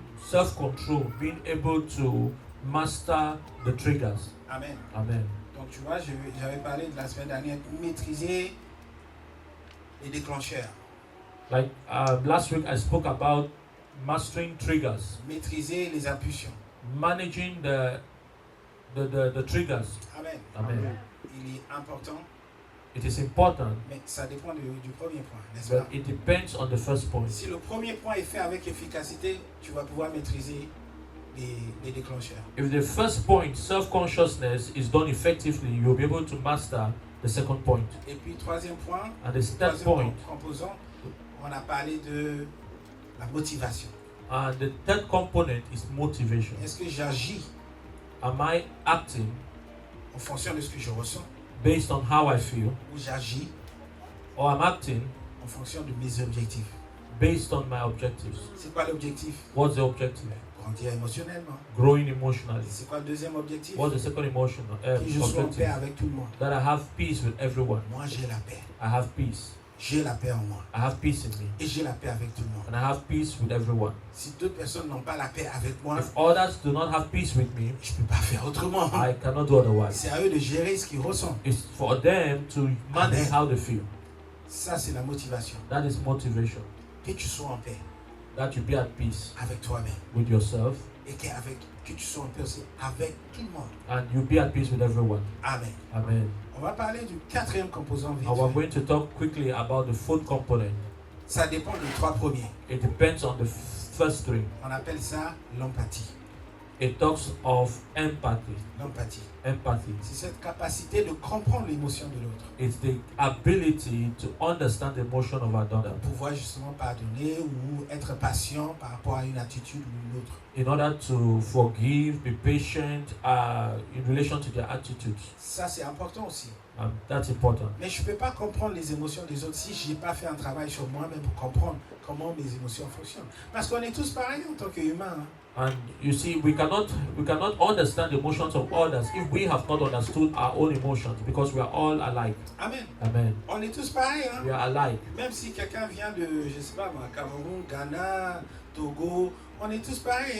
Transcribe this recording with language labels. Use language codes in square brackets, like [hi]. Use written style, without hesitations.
[en] Self-control, being able to master the triggers. Amen. Amen. [fr] Donc tu vois, j'avais parlé de la semaine dernière, maîtriser les déclencheurs, [en] Like last week, I spoke about mastering triggers, [fr] maîtriser les impulsions. [en] managing the triggers. Amen. Amen. [fr] Il est important, [en] It is important, [fr] mais ça dépend du premier point, n'est-ce [en] but [fr] pas? [en] it depends on the first point. [fr] Si le premier point est fait avec efficacité, tu vas pouvoir maîtriser les déclencheurs. [en] If the first point, self-consciousness, is done effectively, you'll be able to master the second point. [fr] Et puis troisième point, [en] And the third [fr] troisième [en] point, [fr] composant, on a parlé de la motivation. [en] and the third component is motivation. [fr] Est-ce que j'agis [en] Am I acting [fr] en fonction de ce que je ressens, [en] based on how I feel, [fr] ou j'agis [en] or I'm acting [fr] en fonction de mes objectifs? [en] based on my objectives? [fr] C'est quoi l'objectif? [en] What's the objective? [fr] Grandir émotionnellement. [en] Growing emotionally. [fr] C'est quoi le deuxième objectif? [en] What's the second emotional [fr] Que je sois en paix [en] objective? [fr] avec tout le monde. [en] That I have peace with everyone. [fr] Moi, j'ai la paix. [en] I have peace. [fr] J'ai la paix en moi. [en] I have peace in me. [fr] Et j'ai la paix avec tout le monde. [en] And I have peace with everyone. [fr] Si d'autres personnes n'ont pas la paix avec moi, [en] If others do not have peace with me, [fr] je ne peux pas faire autrement. [en] I cannot do otherwise. [fr] C'est à eux de gérer ce qu'ils ressentent. [en] It's for them to manage how they feel. [fr] Ça, c'est la motivation. [en] That is motivation. [fr] Que tu sois en paix [en] That you be at peace [fr] avec toi-même. [en] with yourself [fr] Et que tu sois en paix aussi avec tout le monde. [en] and you be at peace with everyone. Amen. Amen. [fr] On va parler du quatrième composant vite [en] And we're [fr] fait. [en] going to talk quickly about the fourth component. [fr] Ça dépend des trois premiers. [en] It depends on the first 3. [fr] On appelle ça l'empathie. [en] It talks of empathy. [fr] L'empathie. [en] Empathy. [fr] C'est cette capacité de comprendre l'émotion de l'autre. [en] It's the ability to understand the emotion of another [fr] Pouvoir justement pardonner ou être patient par rapport à une attitude ou une autre. [en] in order to forgive, be patient in relation to their attitudes. [fr] Ça, c'est important aussi. [en] That's important. [fr] Mais je ne peux pas comprendre les émotions des autres si je n'ai pas fait un travail sur moi-même pour comprendre comment mes émotions fonctionnent. Parce qu'on est tous pareils en tant qu'humains. Hein. [en] And you see, we cannot understand the emotions of others if we have not understood our own emotions, because we are all alike. Amen. Amen. [fr] On est tous pareils. Hein. [en] We are alike. [fr] Même si quelqu'un vient de, je ne sais pas moi, Cameroun, Ghana, Togo, on est tous pareils.